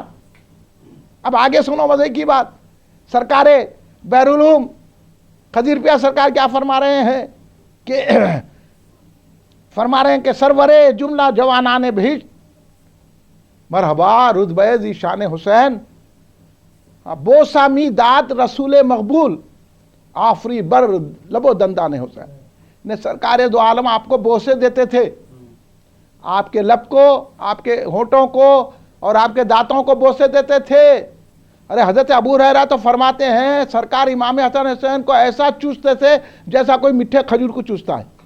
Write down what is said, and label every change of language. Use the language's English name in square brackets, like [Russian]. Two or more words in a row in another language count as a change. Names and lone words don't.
[Urdu] اب آگے سنو مزے کی بات. سرکار بیرالعلوم قدیر پیا سرکار کیا فرما رہے ہیں کہ فرما رہے ہیں کہ [Persian] سرور جملہ جوانان بہشت مرحبا رتبہ ذی شان حسین، بوسا می داد رسول مقبول، آفری بر لب و دندان حسین. [Urdu] نے سرکار دو عالم آپ کو بوسے دیتے تھے، آپ کے لب کو، آپ کے ہونٹوں کو اور آپ کے دانتوں کو بوسے دیتے تھے. ارے حضرت ابو ہریرہ تو فرماتے ہیں سرکار امام حسن حسین کو ایسا چوستے تھے جیسا کوئی میٹھے کھجور کو چوستا ہے.